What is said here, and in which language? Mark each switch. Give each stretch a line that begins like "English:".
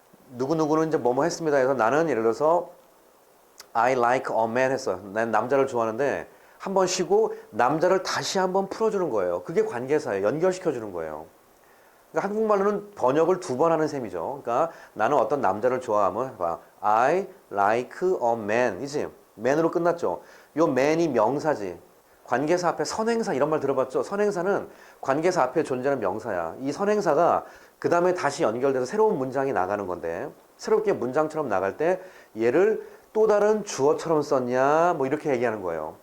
Korean: 누구누구는 이제 뭐뭐 했습니다 해서 나는 예를 들어서
English: I like a man
Korean: 했어요. 난 남자를 좋아하는데 한번 쉬고 남자를 다시 한번 풀어주는 거예요. 그게 관계사예요. 연결시켜주는 거예요. 그러니까 한국말로는 번역을 두 번 하는 셈이죠. 그러니까 나는 어떤 남자를 좋아하면 봐.
English: I like a man
Korean: 이지? man으로 끝났죠. 요 man이 명사지. 관계사 앞에 선행사 이런 말 들어봤죠? 선행사는 관계사 앞에 존재하는 명사야. 이 선행사가 그 다음에 다시 연결돼서 새로운 문장이 나가는 건데 새롭게 문장처럼 나갈 때 얘를 또 다른 주어처럼 썼냐 뭐 이렇게 얘기하는 거예요.